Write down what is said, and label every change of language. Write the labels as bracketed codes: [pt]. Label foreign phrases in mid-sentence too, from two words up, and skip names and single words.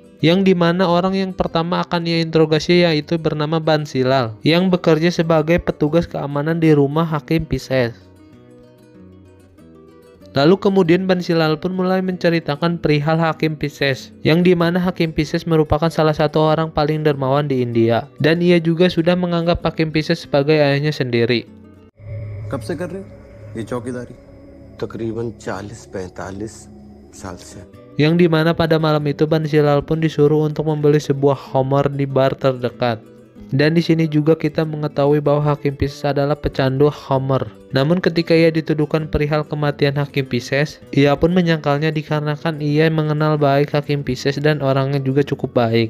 [id] Yang dimana orang yang pertama akan ia interogasi yaitu bernama Bansilal, yang bekerja sebagai petugas keamanan di rumah hakim Pisces. Lalu kemudian Bansilal pun mulai menceritakan perihal Hakim Pisces, yang dimana Hakim Pisces merupakan salah satu orang paling dermawan di India, dan ia juga sudah menganggap Hakim Pisces sebagai ayahnya sendiri. [hi] कब से कर रहे हो ये चौकीदारी? तकरीबन 40-45 साल से. [id] Yang dimana pada malam itu Bansilal pun disuruh untuk membeli sebuah Homer di bar terdekat. Dan di sini juga kita mengetahui bahwa Hakim Pisces adalah pecandu Homer. Namun ketika ia dituduhkan perihal kematian Hakim Pisces, ia pun menyangkalnya dikarenakan ia mengenal baik Hakim Pisces dan orangnya juga cukup baik.